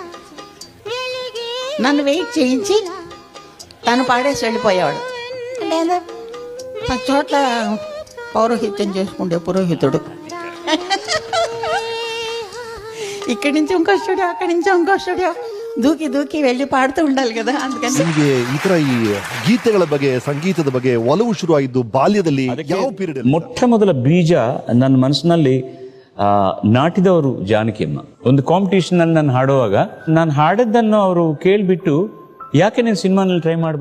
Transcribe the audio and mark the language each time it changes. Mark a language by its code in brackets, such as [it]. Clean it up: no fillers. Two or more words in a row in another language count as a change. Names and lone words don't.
[te] నన్ను వెయిట్ చేయించి తను పాడేసి వెళ్ళిపోయేవాడు. లేదా చోట్ల పౌరోహిత్యం చేసుకుంటే పురోహితుడు ఇక్కడి నుంచి ఇంకో స్టూడియో, అక్కడి నుంచి ఇంకో స్టూడియో దూకి దూకి వెళ్ళి ಪಾಡ್ತಾ ఉండాలి కదా. అందుಕని [kn] ನಿಮಗೆ ಈ ತರ ಈ ಗೀತೆಗಳ ಬಗ್ಗೆ, ಸಂಗೀತದ ಬಗ್ಗೆ ಒಲವು ಶುರುವಾಯಿದ್ದು ಬಾಲ್ಯದಲ್ಲಿ ಯಾವ ಪೀರಿಯಡ್? ಮೊಟ್ಟ ಮೊದಲ ಬೀಜ ನನ್ನ ಮನಸ್ಸಿನಲ್ಲಿ ನಾಟಿದವರು ಜಾನಕಿ ಅಮ್ಮ. ಒಂದು ಕಾಂಪಿಟೇಷನ್ ಅಲ್ಲಿ ನಾನು ಹಾಡುವಾಗ ನಾನು ಹಾಡದ್ದನ್ನು ಅವರು ಕೇಳ್ಬಿಟ್ಟು, ಯಾಕೆ ನೀನು ಸಿನಿಮಾನಲ್ಲಿ ಟ್ರೈ ಮಾಡಬಾರ್ದು